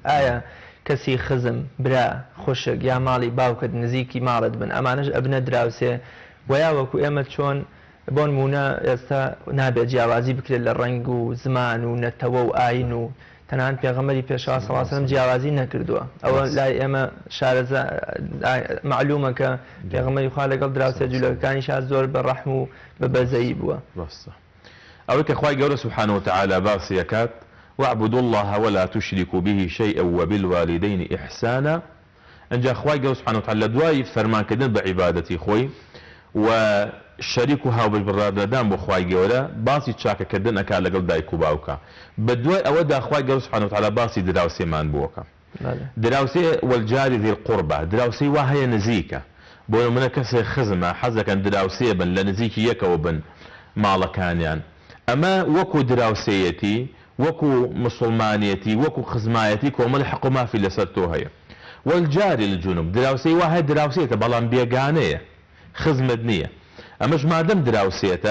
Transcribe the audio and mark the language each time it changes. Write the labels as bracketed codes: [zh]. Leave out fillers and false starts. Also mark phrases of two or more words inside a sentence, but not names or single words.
[ckb] ئایا کەسی خزم برا خۆشک یا ماڵی باوکت نزیکی ماڵت بن ئەمانەش ئەبنە دراوسێ ویا وەکو ئێمە چۆن بۆ نمونە ئێستا نابێت جیاوازی بکرێت لە ڕنگ و زمان و نەتەوە و ئاین و تەنان پێغەمبەری پێشەوا [ar] سەڵڵاهو عەلەیهی وسەلەم [ckb] جیاوازی نەکردووە. ئەوە لای ئێمە شارەزا معلومە کە پێغەمبەری خوا لەگەڵ دراوسێ جوولەکەکانیش زۆر بە ڕەحم و بە بەزەیی بووە. ئەوەی کە خوای گەورە [ar] سوبحانه وتعالى [ckb] باسی دەکات [ar] واعبدوا الله ولا تشركوا به شيئا وبالوالدين إحسانا. [ckb] ئەنجا خوای گەورە [ar] سوبحانه وتعالى [ckb] لە دوای فەرمانکردن بە عیبادەتی خۆی و شەریک و هاوبەشبڕادەدان بۆ خوای گەورە باسی چاکەکردن ئەکا لەگەڵ دایک و باوکە. بە دوای ئەوەدا خوای گەورە [ar] سوبحانه وتعالى [ckb] باسی دراوسێمان بۆکە. دراوسێ [ar] والجاری ذی القوربە [ckb] دراوسەی وا هەیە نزیکە بۆ منە کەسێک خزمە حەزەکەن دراوسێ بن لە نزیکی یەکەوە بن ماڵەکانیان ئەمە وەکو دراوسەیەتی وەکو مسلمانیەتی وەکو خزمایەتی کۆمەڵی حەق و مافی لەسەر تۆ هەیە [ar] والجاری الجنوب [ckb] دراوسەی وا هەیە دراوسێتە بەڵام بێگانەیە خزمت نییە ئەمەش مادەم دراوسێتە